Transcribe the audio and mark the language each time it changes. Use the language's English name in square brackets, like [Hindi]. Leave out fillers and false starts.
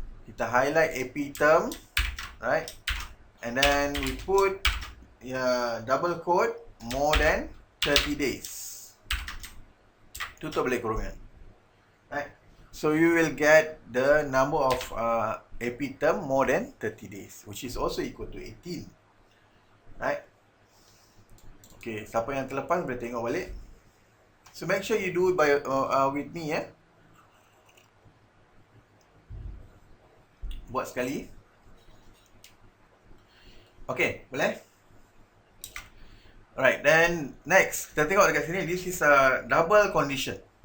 [Malay] Kita [English] highlight epitome, right? And then we put double quote more than 30 days. [Malay] Tutup balik kurungan. [English] Right? So you will get the number of epitome more than 30 days, which is also equal to 18. Right? [Malay] Okay, siapa yang terlepas boleh tengok balik. [English] So make sure you do it by with me [Malay] Buat sekali. [English] Okay, [Malay] boleh? [English] Alright, then next, [Malay] kita tengok dekat sini, [English] this is a double condition.